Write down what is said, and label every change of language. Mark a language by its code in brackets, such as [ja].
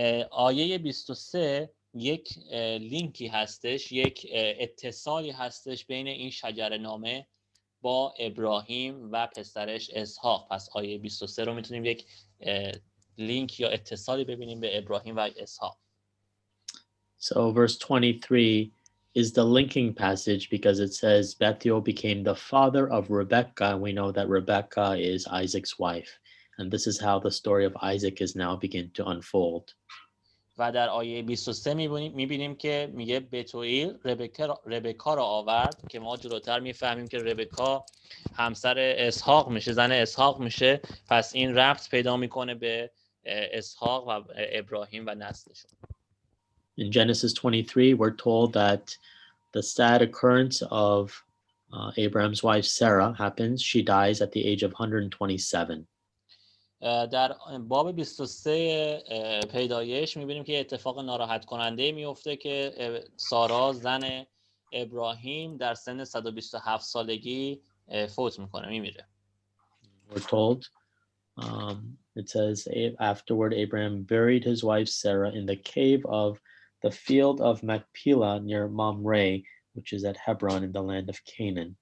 [fa] آیه 23 یک لینکی هستش، یک اتصالی هستش بین این شجره‌نامه با ابراهیم و پسرش اسحاق. پس آیه 23 رو میتونیم یک لینک یا اتصالی ببینیم به ابراهیم و اسحاق. [en] So verse 23 is the linking passage because it says Bethuel became the father of Rebekah. We know that Rebekah is Isaac's wife. And this is how the story of Isaac is now beginning to unfold. [fa] و در آیه 23 میبینیم که میگه بتوئیل ربکا را آورد که ما جلوتر میفهمیم که ربکا همسر اسحاق میشه، زن اسحاق میشه. پس این ربط پیدا میکنه به اسحاق و ابراهیم و نسلشون. [en] In Genesis 23, we're told that the sad occurrence of Abraham's wife Sarah happens. She dies at the age of 127. [fa] در باب 23 پیدایش میبینیم که اتفاق ناراحت کننده میفته که سارا زن ابراهیم در سن 127 سالگی فوت میکنه، میمیره. [en] We're told, it says, afterward Abraham buried his wife Sarah in the cave of the field of Machpelah near Mamre, which is at Hebron in the land of Canaan.